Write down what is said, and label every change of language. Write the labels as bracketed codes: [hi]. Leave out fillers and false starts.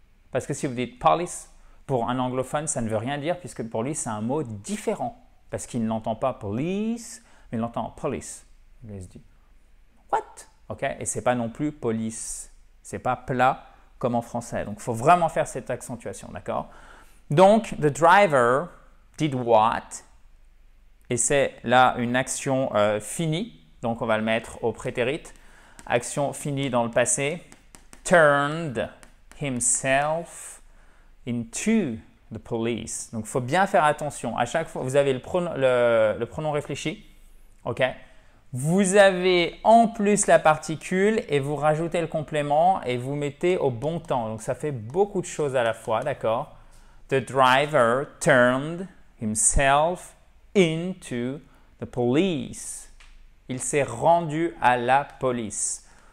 [fr] Parce que si vous dites police, pour un anglophone, ça ne veut rien dire puisque pour lui, c'est un mot différent. Parce qu'il n'entend pas police, mais il entend police. Il se dit what? Ok? Et c'est pas non plus police. C'est pas plat comme en français. Donc, il faut vraiment faire cette accentuation, d'accord? [en] Donc, the driver did what? [fr] Et c'est là une action finie. Donc, on va le mettre au prétérit. Action finie dans le passé. [en] Turned himself into the police. [fr] Donc, il faut bien faire attention. À chaque fois, vous avez le pronom réfléchi. Ok? Vous avez en plus la particule et vous rajoutez le complément et vous mettez au bon temps. Donc, ça fait beaucoup de choses à la fois, d'accord? [en] The driver turned himself into the police. [fr] Il s'est rendu à la police.